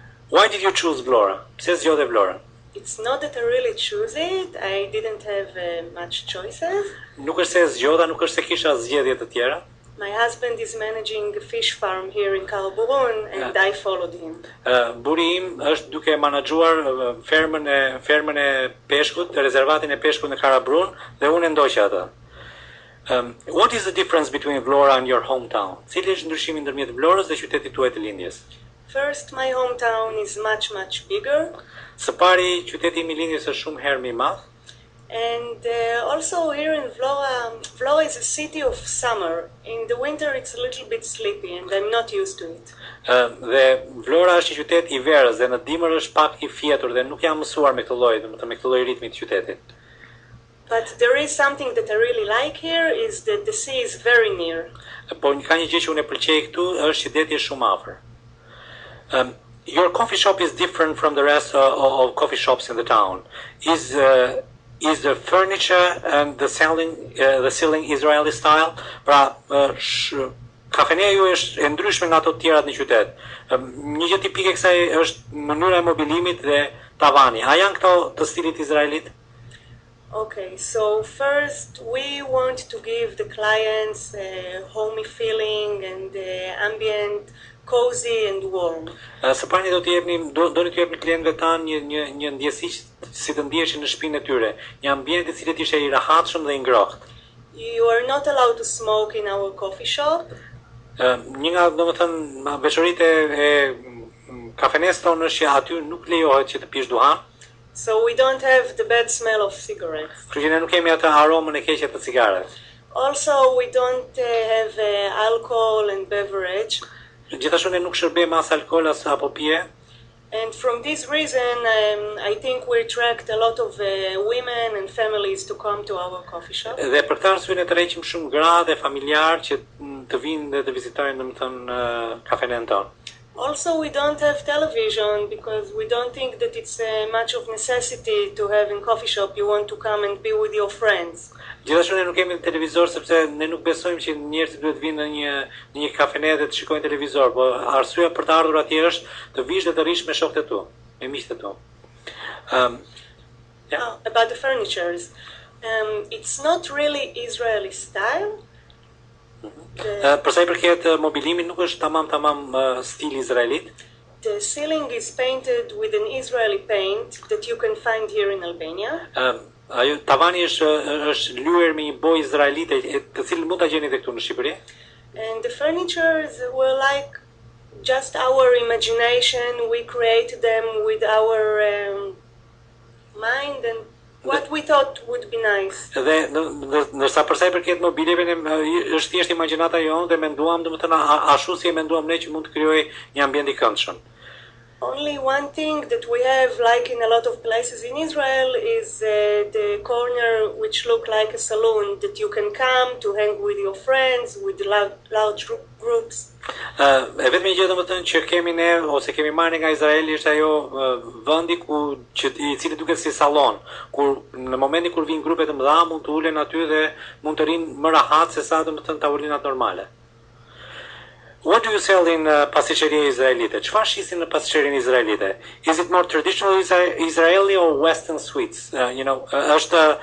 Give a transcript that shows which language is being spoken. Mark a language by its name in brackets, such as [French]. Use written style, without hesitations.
[English] Why did you choose Vlora? [Albanian] Pse zgjodhe Vlorën? [English] It's not that I really choose it. I didn't have much choices. [Albanian] Nuk është se zgjodha, nuk është se kisha zgjedhje të tjera. [English] My husband is managing a fish farm here in Kalburun and I followed him. [Albanian] Buri im është duke menaxhuar fermën e peshkut, rezervatin e peshkut në Karabrun dhe unë e ndoqja atë. [English] What is the difference between Vlora and your hometown? [Albanian] Cili është ndryshimi ndërmjet Vlorës dhe qytetit tuaj të lindjes? [English] First, my hometown is much bigger. [Albanian] Së pari, qyteti im I lindjes është shumë herë më I madh. [English] And also here in Vlora is a city of summer. In the winter it's a little bit sleepy and I'm not used to it. [Albanian] Dhe Vlora është një qytet I verës dhe në dimër është pak I fjetur dhe nuk jam mësuar me këtë lloj, domethënë me këtë lloj ritmi të qytetit. [English] But there is something that I really like here is that the sea is very near. [Albanian] Po ka një gjë që unë e pëlqej këtu është që deti është shumë afër. [English] Your coffee shop is different from the rest of coffee shops in the town. Is the furniture and the ceiling Israeli style? [Albanian] Pra, kafeneja ju është e ndryshme nga ato të tjerat në qytet. Një gjë tipike kësaj është mënyra e mobilimit dhe tavani. A janë këto të stilit izraelit? [English] Okay, so first we want to give the clients a homey feeling and ambient, cozy and warm. [Albanian] Së pari doni t'ju jepni klientëve tan një ndjesi si të ndiheshin në shtëpinë e tyre, një ambient I cili të ishte I rehatshëm dhe I ngrohtë. [English] You are not allowed to smoke in our coffee shop. [Albanian] Një nga domethënë veçoritë e kafenes tonë është që aty nuk lejohet që të pish duhan. [English] So we don't have the bad smell of cigarettes. [Albanian] Kështu që ne nuk kemi atë aromën e keqe të cigareve. [English] Also we don't have alcohol and beverage. [Albanian] Gjithashtu ne nuk shërbejmë as alkool as apo pije. [English] And from this reason, I think we attract a lot of women and families to come to our coffee shop. [Albanian] Dhe për këtë arsye ne tërheqim shumë gra dhe familjar që të vinë dhe të vizitojnë domethënë kafenen tonë. [English] Also, we don't have television because we don't think that it's much of necessity to have in coffee shop. You want to come and be with your friends. [Albanian] Gjithashtu ne nuk kemi televizor sepse ne nuk besojmë që njerëzit duhet vinë në një kafene dhe të shikojnë televizor, po arsyeja për të ardhur atje është të vish dhe të rish me shokët e tu, me miqtë e tu. [English] About the furnitures, it's not really Israeli style. [Albanian] Për sa I përket mobilimit nuk është tamam stil izraelit. [English] The ceiling is painted with an Israeli paint that you can find here in Albania. [Albanian] Ajo tavani është lyer me një bojë izraelite, të cilën mund ta gjeni edhe këtu në Shqipëri. [English] And the furnitures were like just our imagination. We created them with our mind and what we thought would be nice. [Albanian] Dhe ndërsa për sa I përket mobileve është thjesht imagjinata jonë dhe menduam domethënë ashtu si e menduam ne që mund të krijojë një ambient I këndshëm. [English] Only one thing that we have, like in a lot of places in Israel, is the corner which look like a saloon that you can come to hang with your friends, with large groups. [Albanian] E vetëm gjë domethënë që kemi ne ose kemi marrë nga Izraeli është ajo vendi I cili duket si sallon, kur në momentin kur vijnë grupe të mëdha mund të ulen aty dhe mund të rinë më rahat se sa domethënë tavolinat normale. [English] What do you sell in pasticceria izraelite? [Albanian] Çfarë shisin në pasticcerin izraelite? [English] Is it more traditional Israeli or Western sweets? Është